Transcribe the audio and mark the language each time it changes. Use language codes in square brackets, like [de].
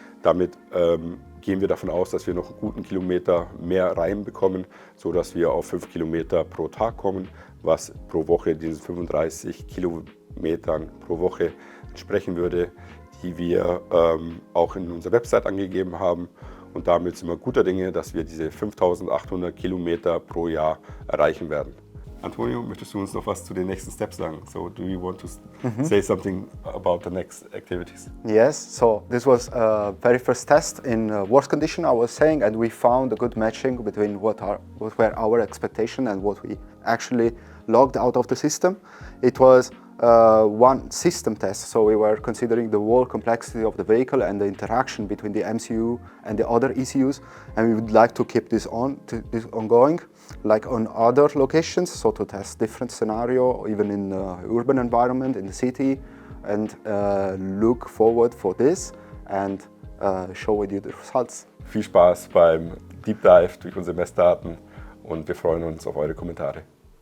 [de] Damit gehen wir davon aus, dass wir noch einen guten Kilometer mehr reinbekommen, sodass wir auf 5 Kilometer pro Tag kommen, was pro Woche diesen 35 Kilometern pro Woche entsprechen würde, die wir auch in unserer Website angegeben haben. Und damit sind wir guter Dinge, dass wir diese 5800 Kilometer pro Jahr erreichen werden. Antonio, möchtest du uns noch was zu den nächsten Steps sagen? [en] So, do you want to say something about the next activities? Yes, so this was a very first test in worst condition, I was saying, and we found a good matching between what were our expectations and what we actually logged out of the system. It was one system test, so we were considering the whole complexity of the vehicle and the interaction between the MCU and the other ECUs, and we would like to keep this ongoing, like on other locations, so to test different scenario, even in urban environment, in the city, and look forward for this and show with you the results. [de] Viel Spaß beim Deep Dive durch unsere Messdaten und wir freuen uns auf eure Kommentare.